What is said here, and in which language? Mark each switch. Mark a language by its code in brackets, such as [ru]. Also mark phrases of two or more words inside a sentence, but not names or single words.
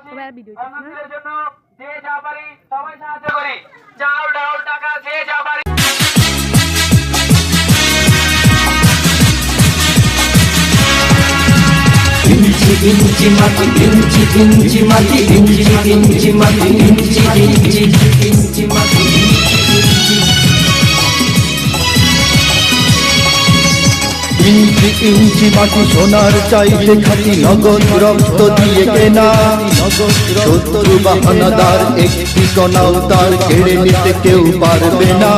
[bn] ভিডিওটা জন্য যে যা পারি সবাই সাহায্য করি। চাল ডাল টাকা যে যা পারি। ইঞ্চি ইঞ্চি মাটি ইঞ্চি ইঞ্চি মাটি ইঞ্চি ইঞ্চি মাটি ইঞ্চি ইঞ্চি ইঞ্চি মাটি ইঞ্চি ইঞ্চি মাটি সোনার চাইতে খাঁটি নগদ রক্ত দিয়ে কেনা শত্রু বাহানাদার একটি কণাও তার কেড়ে নিতে কেউ পারবে না।